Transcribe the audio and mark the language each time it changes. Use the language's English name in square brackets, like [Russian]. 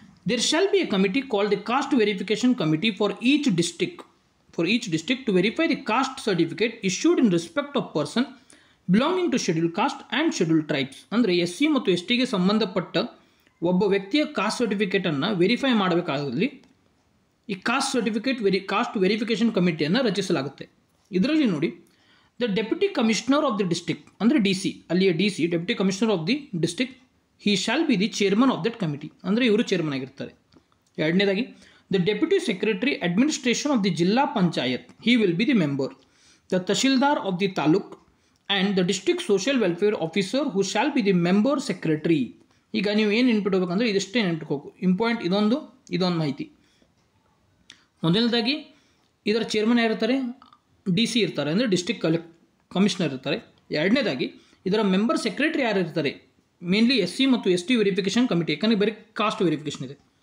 [English] There shall be a committee called the caste verification committee for each district to verify the caste certificate issued in respect of person belonging to scheduled caste and scheduled tribes. [Kannada] ಅಂದರೆ SC ಮತ್ತು STಗೆ ಸಂಬಂಧಪಟ್ಟ ಒಬ್ಬ ವ್ಯಕ್ತಿಯ cost ಸರ್ಟಿಫಿಕೇಟನ್ನು verify ಮಾಡಬೇಕಾದಲ್ಲಿ ಈ cost verification ಕಮಿಟಿಯನ್ನು ರಚಿಸಲಾಗುತ್ತೆ. ಇದರಲ್ಲಿ ನೋಡಿ, [English] the deputy commissioner of the district [Kannada] ಅಂದರೆ DC, ಅಲ್ಲಿಯ [English] DC deputy commissioner of the district, he shall be the chairman of that committee. [Kannada] ಅಂದರೆ ಇವರು ಚೇರ್ಮನ್ ಆಗಿರ್ತಾರೆ. ಎರಡನೇದಾಗಿ, [English] the deputy secretary administration of the Jilla Panchayat, he will be the member. The Tahsildar of the Taluk and the district social welfare officer who shall be the member secretary. [Kannada] ಈಗ ನೀವು ಏನು ನೆನ್ಪಿಡ್ಬೇಕಂದ್ರೆ ಇದಷ್ಟೇ ನೆನ್ಪಿಟ್ಕೋಬೇಕು. Important ಇದೊಂದು ಮಾಹಿತಿ. ಮೊದಲನೇದಾಗಿ ಇದರ chairman ಯಾರಿರ್ತಾರೆ? DC ಇರ್ತಾರೆ, ಅಂದರೆ ಡಿಸ್ಟ್ರಿಕ್ಟ್ ಕಮಿಷನರ್ ಇರ್ತಾರೆ. ಎರಡನೇದಾಗಿ ಇದರ ಮೆಂಬರ್ ಸೆಕ್ರೆಟರಿ ಯಾರು ಇರ್ತಾರೆ? ಮೇನ್ಲಿ SC ಮತ್ತು ST ವೆರಿಫಿಕೇಷನ್ ಕಮಿಟಿ, ಯಾಕಂದರೆ ಬರೀ ಕಾಸ್ಟ್ ವೆರಿಫಿಕೇಷನ್ ಇದೆ.